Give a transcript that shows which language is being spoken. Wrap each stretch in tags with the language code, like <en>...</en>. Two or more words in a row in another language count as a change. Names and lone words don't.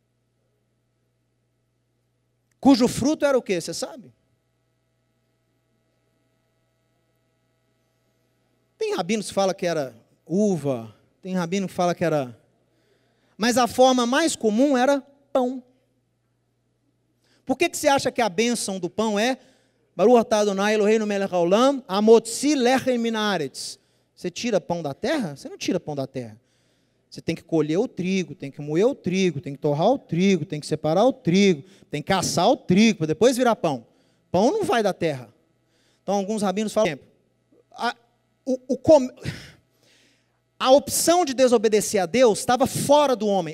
<pt>Cujo fruto era o quê? Você sabe? Tem rabino que fala que era uva, tem rabino que fala que era... Mas a forma mais comum era pão. Por que você acha que a bênção do pão é</pt> <he>ברוך אתה אדני אלהינו מלך העולם המוציא לחם מן הארץ?</he> <pt>Você tira pão da terra? Você não tira pão da terra. Você tem que colher o trigo, tem que moer o trigo, tem que torrar o trigo, tem que separar o trigo, tem que caçar o trigo, para depois virar pão. Pão não vai da terra. Então alguns rabinos falam... A opção de desobedecer a Deus estava fora do homem.</pt>